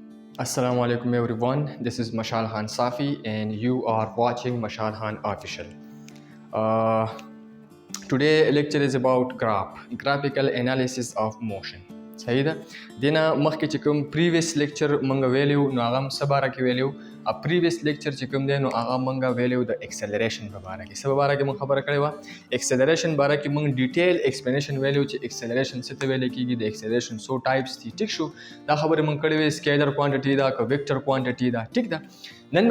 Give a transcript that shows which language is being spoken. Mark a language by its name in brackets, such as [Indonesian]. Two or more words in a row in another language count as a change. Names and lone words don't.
[English] Assalamu alaikum everyone. This is Mashal Khan Safi and you are watching Mashal Khan Official. Uh, Today lecture is about graphical analysis of motion. [Pashto] صحیح ده دینه مخکې چې کوم [English] previous lecture [Pashto] مونږ ویلیو نو هغه څه باره کې ویلیو ا [English] previous lecture [Pashto] چې کوم دی نو هغه مونږ ویلیو د اکسلریشن په باره کې څه باره کې مونږ خبره کړې وه اکسلریشن باره کې مونږ [English] detail explanation [Pashto] ویلیو چې اکسلریشن څه ته ویل کېږي د اکسلریشن سو ټایپس دي ټیک شو دا خبره مونږ کړې وې [English] scalar quantity [Pashto] دا که [English] vector quantity [Pashto] دا ټیک ده نن